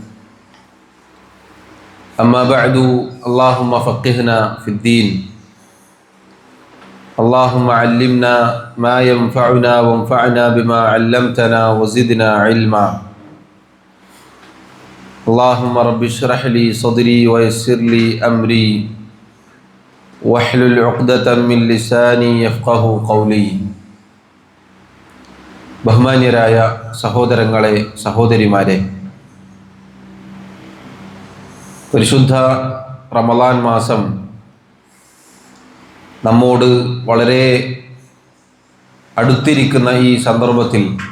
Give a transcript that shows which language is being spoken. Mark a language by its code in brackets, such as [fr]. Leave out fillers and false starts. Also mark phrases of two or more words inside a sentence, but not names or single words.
[ar] أما بعد، اللهم فقهنا في الدين، اللهم علمنا ما ينفعنا وانفعنا بما علمتنا وزدنا علما. اللهم رب اشرح لي صدري ويسر لي أمري واحلل عقدة من لساني يفقه قولي. [ml] ബഹുമാന്യരായ സഹോദരങ്ങളെ, സഹോദരിമാരെ, പരിശുദ്ധ റമളാൻ മാസം നമ്മോട് വളരെ അടുത്തിരിക്കുന്ന ഈ സന്ദർഭത്തിൽ